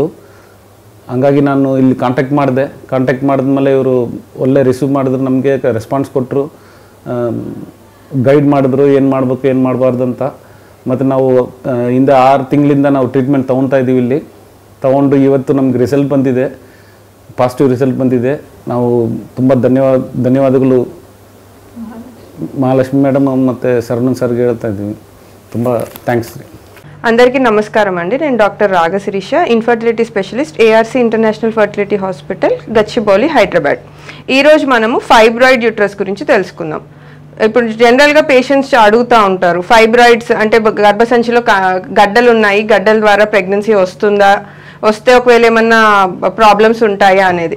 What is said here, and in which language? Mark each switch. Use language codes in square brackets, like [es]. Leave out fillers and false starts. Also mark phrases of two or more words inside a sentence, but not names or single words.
[kn] ಹಂಗಾಗಿ ನಾನು ಇಲ್ಲಿ ಕಾಂಟ್ಯಾಕ್ಟ್ ಮಾಡಿದ್ಮೇಲೆ ಇವರು ಒಳ್ಳೆ ರಿಸೀವ್ ಮಾಡಿದ್ರು, ನಮಗೆ ರೆಸ್ಪಾನ್ಸ್ ಕೊಟ್ಟರು, ಗೈಡ್ ಮಾಡಿದ್ರು ಏನು ಮಾಡಬೇಕು ಏನು ಮಾಡಬಾರ್ದು ಅಂತ. ಮತ್ತು ನಾವು ಹಿಂದೆ 6 ತಿಂಗಳಿಂದ ನಾವು ಟ್ರೀಟ್ಮೆಂಟ್ ತೊಗೊತಾ ಇದ್ದೀವಿ. ಇಲ್ಲಿ ತೊಗೊಂಡು ಇವತ್ತು ನಮ್ಗೆ ರಿಸಲ್ಟ್ ಬಂದಿದೆ, [en] positive result [kn] ಬಂದಿದೆ. ನಾವು ತುಂಬ ಧನ್ಯವಾದಗಳು మహాలక్ష్మి మేడం ಮತ್ತು శరణ్ సార్కి ಹೇಳ್ತಾ ಇದ್ದೀವಿ. ತುಂಬ థ్యాంక్స్. [te] అందరికీ నమస్కారం అండి. నేను డాక్టర్ రాగశిరీష, [en] infertility specialist, [te] ARC ఇంటర్నేషనల్ ఫర్టిలిటీ హాస్పిటల్, గచ్చిబౌలి, హైదరాబాద్. ఈరోజు మనము [en] fibroid uterus [te] గురించి తెలుసుకుందాం. ఇప్పుడు జనరల్గా పేషెంట్స్ అడుగుతూ ఉంటారు, ఫైబ్రాయిడ్స్ అంటే గర్భసంచిలో గడ్డలు ఉన్నాయి, గడ్డల ద్వారా ప్రెగ్నెన్సీ వస్తే ఒకవేళ ఏమన్నా ప్రాబ్లమ్స్ ఉంటాయా అనేది.